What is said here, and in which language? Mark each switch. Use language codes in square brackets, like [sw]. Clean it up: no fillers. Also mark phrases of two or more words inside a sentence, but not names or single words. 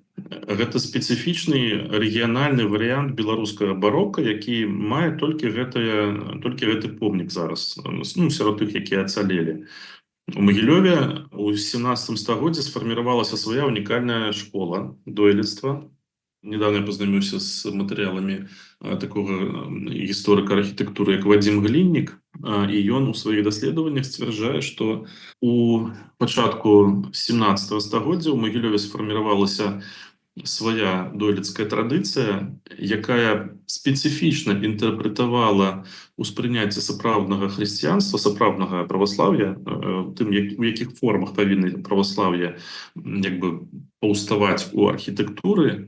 [be] Гэта спецыфічны рэгіянальны варыянт беларускага барока, які мае толькі гэты помнік зараз, сярод тых, якія ацалелі. У Магілёве ў 17 стагоддзі сфарміравалася свая унікальная школа дойлідства. [ru] Недавно я познакомился с материалами такого [be] гісторыка архітэктуры, як [ru] Вадзім Гліннік, [be] і ён у сваіх даследаваннях сцвярджае, што у пачатку 17 стагоддзя ў Магілёве сфарміравалася свая дойлідская традыцыя, якая спецыфічна інтэрпрэтавала ўспрыняцце сапраўднага хрысціянства, сапраўднага праваслаўя, тым, у якіх формах павінна праваслаўе паўставаць у архітэктуры.